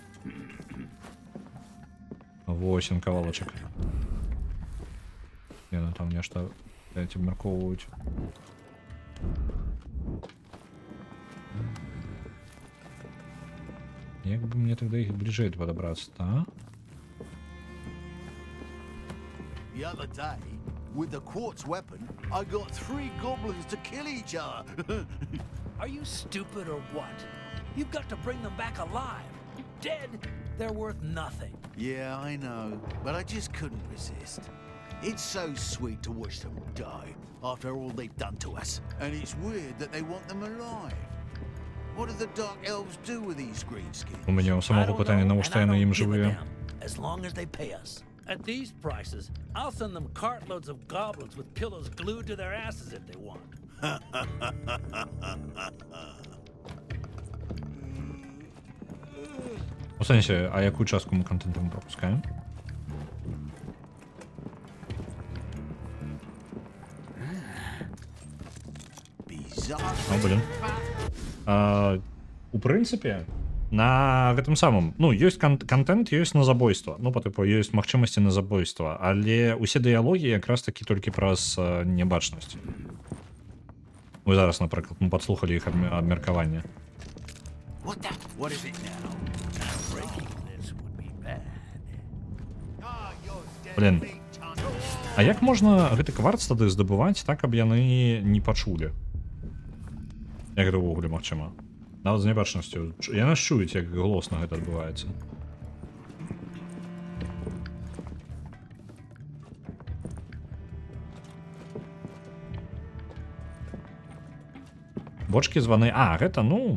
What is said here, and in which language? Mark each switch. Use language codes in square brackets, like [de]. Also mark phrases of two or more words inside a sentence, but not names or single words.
[be] Вось ён кавалачак. Яны там нешта абмяркоўваюць. Як бы мне тогда іх бліжэй падабрацца, та? [en] The other day, with the quartz weapon, I got 3 goblins to kill each other. Are you stupid or what? You've got to bring them back alive. Dead, they're worth nothing. Yeah, I know, but I just couldn't resist. It's so sweet to watch them die after all they've done to us. And it's weird that they want them alive. What do the Dark Elves do with these greenskins? [be] У мяне ў [en] I [be] самого [en] don't [be] пытання, [en] know, [be] навошта [en] and I [be] яны [en] don't [be] ім [en] give a [be] жывыя. [en] damn, as long as they pay us. At these prices, I'll send them cartloads of goblins with pillows glued to their asses if they want. [be] У сэнсе, а якую частку мы контенту мы пропускаем? [en] Bizarre. [be] О, блин. У прынцыпе, на гэтым самым, ну, ёсць контент, ёсць на забойства. Ну, па тыпу, ёсць магчымасці на забойства, але ўсе дыялогі якраз такі толькі праз нябачнасць. Вы зараз, напрыклад, мы падслухалі іх абмеркаванне. [en] What the? What is it now? Breaking this would be bad. [be] Блин. А як можна гэты кварц тады здабываць так, каб яны не пачулі? Як гэта ўвогуле магчыма? Нават з нябачнасцю. Яны ж чуюць, як голосна гэта адбываецца. Бочкі званы... А, гэта, ну...